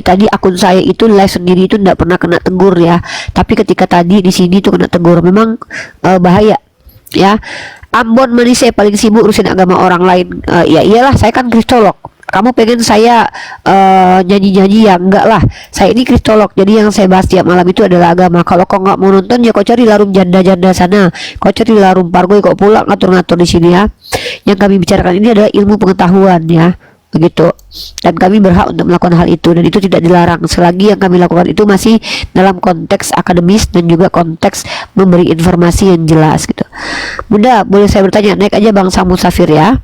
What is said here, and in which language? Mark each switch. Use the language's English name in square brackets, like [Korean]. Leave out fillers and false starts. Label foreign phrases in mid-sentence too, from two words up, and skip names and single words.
[Indonesian] Tadi akun saya itu live sendiri itu tidak pernah kena tegur, ya, tapi ketika tadi di sini tuh kena tegur, memang bahaya, ya. Ambon Manisnya paling sibuk urusin agama orang lain. Ya iyalah, saya kan kristolog. Kamu pengen saya nyanyi-nyanyi, ya enggak lah. Saya ini kristolog, jadi yang saya bahas tiap malam itu adalah agama. Kalau kau nggak mau nonton ya kau cari larum janda-janda sana, kau cari larum pargoy, kau pulang ngatur-ngatur di sini, ya. Yang kami bicarakan ini adalah ilmu pengetahuan, ya, begitu. Dan kami berhak untuk melakukan hal itu dan itu tidak dilarang selagi yang kami lakukan itu masih dalam konteks akademis dan juga konteks memberi informasi yang jelas gitu. Bunda, boleh saya bertanya? Naik aja Bangsa Musafir, ya.